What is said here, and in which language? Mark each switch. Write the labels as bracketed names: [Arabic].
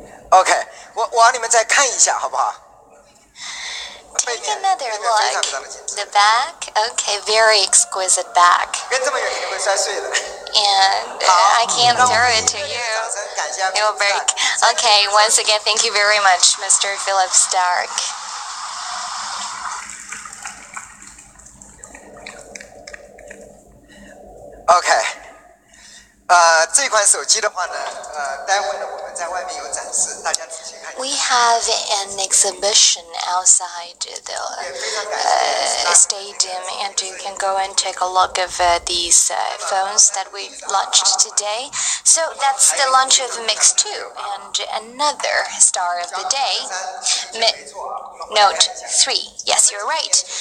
[Chinese] OK， 我让你们再看一下，好不好？ [English] Take another look. The back? Okay, very exquisite back. [Chinese] 跟这么远肯定会摔碎的。 [English] And I can't throw it to you. It will break. Okay, once again, thank you very much, Mr. Philip Stark. [Chinese] OK， 这款手机的话呢，待会呢我们在外面有展示，大家仔细看。 [English] We have an exhibition outside the stadium, and you can go and take a look of these phones that we launched today. So that's the launch of Mix 2, and another star of the day, Note 3. Yes, you're right.